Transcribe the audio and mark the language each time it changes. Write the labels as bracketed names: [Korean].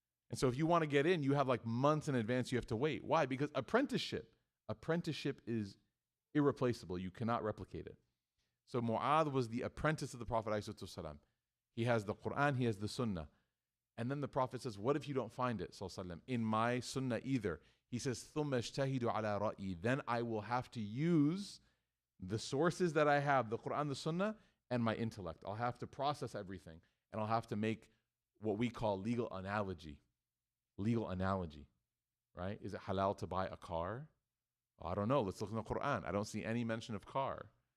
[English] And so if you want to get in, you have like months in advance you have to wait. Why? Because apprenticeship is irreplaceable. You cannot replicate it. So Muad was the apprentice of the Prophet ﷺ. He has the Quran, he has the Sunnah. And then the Prophet says, what if you don't find it, ﷺ, in my Sunnah either? He says, [Arabic] ثُمَّ اجْتَهِدُ عَلَىٰ رَأْيِي. [English] Then I will have to use the sources that I have, the Quran, the Sunnah, and my intellect. I'll have to process everything. And I'll have to make what we call legal analogy. Legal analogy. right? Is it halal to buy a car? Oh, I don't know. Let's look in the Quran. I don't see any mention of car.